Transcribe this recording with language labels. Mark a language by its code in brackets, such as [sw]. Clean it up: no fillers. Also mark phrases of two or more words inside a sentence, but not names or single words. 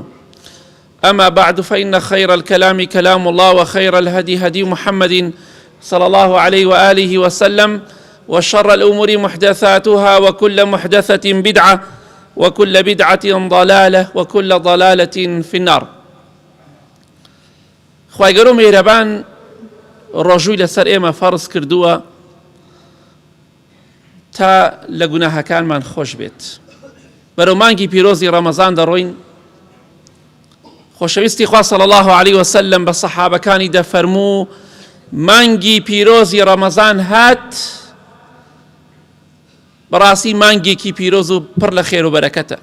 [ar] أما بعد، فإن خير الكلام كلام الله، وخير الهدي هدي محمد صلى الله عليه وآله وسلم، وشر الأمور محدثاتها، وكل محدثة بدعة، وكل بدعة ضلالة، وكل ضلالة في النار. [ckb] خوای گەورە میهرەبان ڕۆژووی لەسەر ئێمە فەرز کردووە تا لە گوناهەکانمان خۆش بێت. بەرەو مانگی پیرۆزی ڕەمەزان دەڕۆین. خۆشەویستی خوا [ar] صلی الله عليه وسلم [ckb] بە سەحابەکانی دەفەرموو مانگی پیرۆزی ڕەمەزان هات، بەڕاستی مانگێکی پیرۆز و پڕ لە خێر و بەرەکەتە.